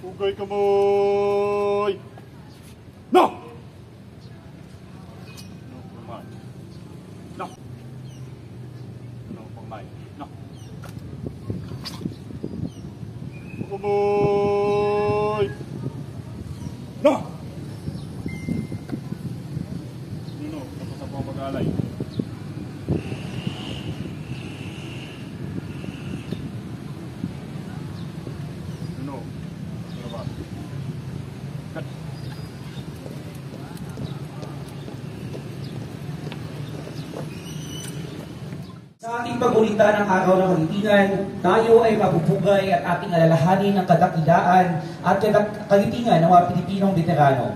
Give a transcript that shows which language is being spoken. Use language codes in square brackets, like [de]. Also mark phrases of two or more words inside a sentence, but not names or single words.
[tl] Ugay kamoy! No! No, pangmay. No! No, pangmay. No! Kamoy! No! No, tapos ako ang mag-alay. No. Salamat. Cut. Sa ating pag-ulitan ng Araw ng Kagitingan, tayo ay mapupugay at ating alalahanin ang kadakilaan at kagitingan ng mga Pilipinong veterano.